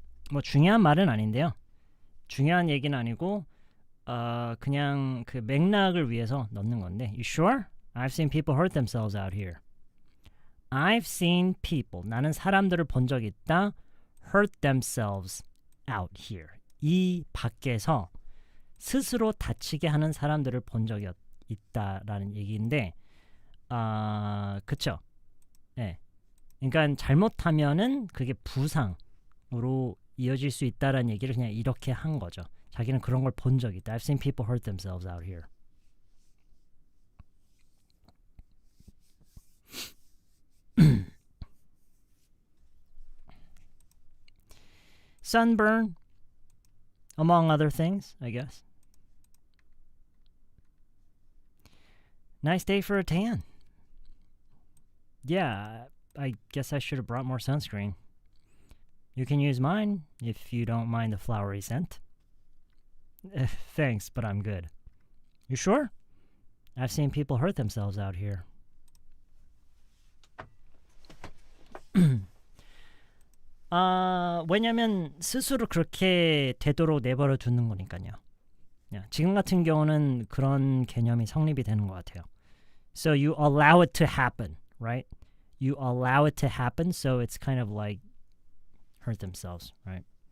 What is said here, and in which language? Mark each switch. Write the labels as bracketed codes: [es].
[ko] 뭐 중요한 말은 아닌데요. 중요한 얘기는 아니고 그냥 그 맥락을 위해서 넣는 건데. [en] You sure? I've seen people hurt themselves out here. I've seen people. [ko] 나는 사람들을 본 적이 있다. [en] Hurt themselves out here. [ko] 이 밖에서 스스로 다치게 하는 사람들을 본 적이 있다라는 얘기인데, 그쵸? 네. 그러니까 잘못하면은 그게 부상으로 이어질 수 있다라는 얘기를 그냥 이렇게 한 거죠. 자기는 그런 걸 본 적이 있다. [en] I've seen people hurt themselves out here. Sunburn, among other things, I guess. Nice day for a tan. Yeah, I guess I should have brought more sunscreen. You can use mine if you don't mind the flowery scent. Thanks, but I'm good. You sure? I've seen people hurt themselves out here. [ko] 왜냐면 스스로 그렇게 되도록 내버려 두는 거니까요. 지금 같은 경우는 그런 개념이 성립이 되는 것 같아요. [en] So you allow it to happen, right? You allow it to happen, so it's kind of like hurt themselves, right?